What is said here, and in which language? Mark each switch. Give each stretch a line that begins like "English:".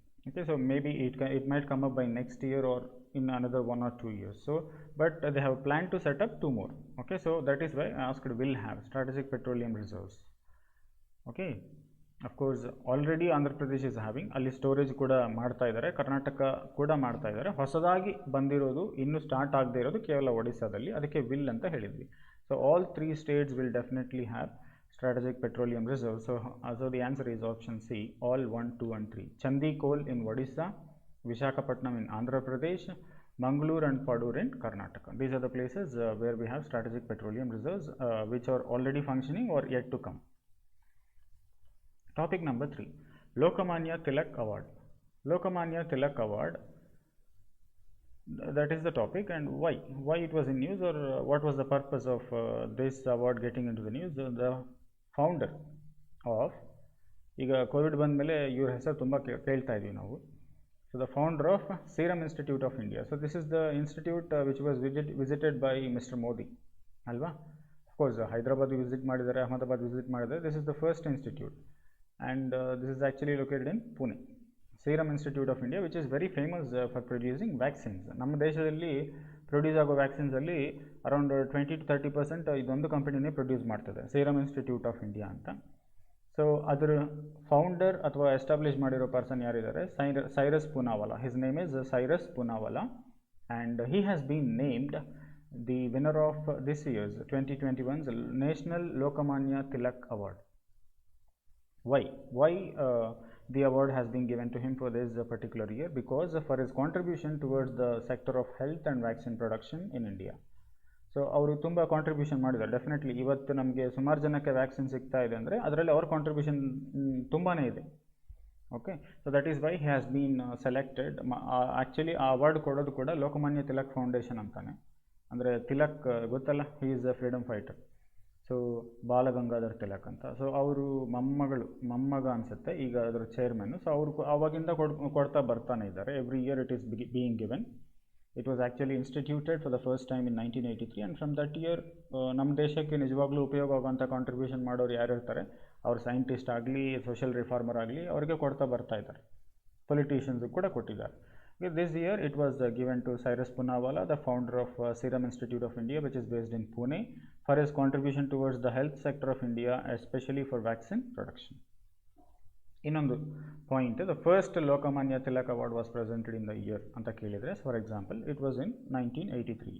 English: Okay, so maybe it might come up by next year or in another 1 or 2 years. So but they have planned to set up 2 more. Okay, so that is why I asked will have strategic petroleum reserves. Okay, of course already Andhra Pradesh is having,
Kannada: ಅಲ್ಲಿ storage ಕೂಡ ಮಾಡ್ತಾ ಇದ್ದಾರೆ, ಕರ್ನಾಟಕ ಕೂಡ ಮಾಡ್ತಾ ಇದ್ದಾರೆ. ಹೊಸದಾಗಿ ಬಂದಿರೋದು, ಇನ್ನೂ ಸ್ಟಾರ್ಟ್ ಆಗದೇ ಇರೋದು ಕೇವಲ ಒಡಿಸ್ಸಾದಲ್ಲಿ, ಅದಕ್ಕೆ ವಿಲ್ ಅಂತ ಹೇಳಿದ್ವಿ.
English: So all 3 states will definitely have strategic petroleum reserve. So the answer is option C, all 1, 2 and 3. Chandikol in Odisha, Visakhapatnam in Andhra Pradesh, Mangalore and Padur in Karnataka. These are the places where we have strategic petroleum reserves which are already functioning or yet to come. Topic number 3, Lokmanya Tilak Award. Lokmanya Tilak Award, that is the topic, and why it was in news, or what was the purpose of this award getting into the news. The founder of,
Kannada: ಈಗ Covid ಬಂದ ಮೇಲೆ ಇವ್ರ ಹೆಸರು ತುಂಬ ಕೇಳ್ತಾ ಇದ್ದೀವಿ ನಾವು.
English: So the founder of serum institute of India. So this is the institute which was visited by mister Modi ಅಲ್ವಾ. Of course
Kannada: ಹೈದರಾಬಾದ್ ವಿಸಿಟ್ ಮಾಡಿದ್ದಾರೆ, ಅಹಮದಾಬಾದ್ ವಿಸಿಟ್ ಮಾಡಿದ್ದಾರೆ.
English: This is the first institute, and this is actually located in Pune. Serum institute of India which is very famous for producing vaccines.
Kannada: ನಮ್ಮ ದೇಶದಲ್ಲಿ produce ಆಗೋ ವ್ಯಾಕ್ಸಿನ್ಸಲ್ಲಿ around 20-30% ಇದೊಂದು ಕಂಪನಿನೇ produce ಮಾಡ್ತದೆ, serum institute of India ಅಂತ. So ಅದರ founder ಅಥವಾ establish ಮಾಡಿರೋ ಪರ್ಸನ್ ಯಾರಿದ್ದಾರೆ? Cyrus Poonawalla.
English: His name is Cyrus Poonawalla, and he has been named the winner of this year's 2021's national Lokmanya Tilak award. Why the award has been given to him for this particular year? Because for his contribution towards the sector of health and vaccine production in India.
Kannada: So ಅವರು ತುಂಬ contribution ಮಾಡಿದ್ದಾರೆ. Definitely ಇವತ್ತು ನಮಗೆ ಸುಮಾರು ಜನಕ್ಕೆ vaccine ಸಿಗ್ತಾ ಇದೆ ಅಂದರೆ ಅದರಲ್ಲಿ ಅವ್ರ ಕಾಂಟ್ರಿಬ್ಯೂಷನ್ ತುಂಬಾ ಇದೆ. Okay,
English: So that is why he has been selected.
Kannada: Actually ಆ ಅವಾರ್ಡ್ ಕೊಡೋದು ಕೂಡ ಲೋಕಮಾನ್ಯ ತಿಲಕ್ ಫೌಂಡೇಶನ್ ಅಂತಾನೆ. ಅಂದರೆ ತಿಲಕ್ ಗೊತ್ತಲ್ಲ,
English: He is a freedom fighter.
Kannada: So Balgangadhar Tilak ಅಂತ. ಸೊ ಅವರು ಮೊಮ್ಮಗ ಅನಿಸುತ್ತೆ ಈಗ ಅದರ ಚೇರ್ಮನ್ನು. ಸೊ ಅವರು ಆವಾಗಿಂದ ಕೊಡ್ತಾ ಬರ್ತಾನೆ ಇದ್ದಾರೆ.
English: Every year it is being given. It was actually instituted for the first time in 1983, and from that year
Kannada: ನಮ್ಮ ದೇಶಕ್ಕೆ ನಿಜವಾಗ್ಲೂ ಉಪಯೋಗ ಆಗುವಂಥ ಕಾಂಟ್ರಿಬ್ಯೂಷನ್ ಮಾಡೋರು ಯಾರು ಇರ್ತಾರೆ, ಅವ್ರು ಸೈಂಟಿಸ್ಟ್ ಆಗಲಿ, ಸೋಷಿಯಲ್ ರಿಫಾರ್ಮರ್ ಆಗಲಿ, ಅವರಿಗೆ ಕೊಡ್ತಾ ಬರ್ತಾ ಇದ್ದಾರೆ. ಪೊಲಿಟಿಷಿಯನ್ಸ್ಗೆ ಕೂಡ ಕೊಟ್ಟಿದ್ದಾರೆ.
English: This year it was given to Cyrus Poonawalla, the founder of Serum Institute of India, which is based in Pune, for his contribution towards the health sector of India, especially for vaccine production.
Kannada: ಇನ್ನೊಂದು point,
English: the first Lokmanya Tilak award was presented in the year
Kannada: ಅಂತ ಕೇಳಿದರೆ,
English: For example it was in 1983.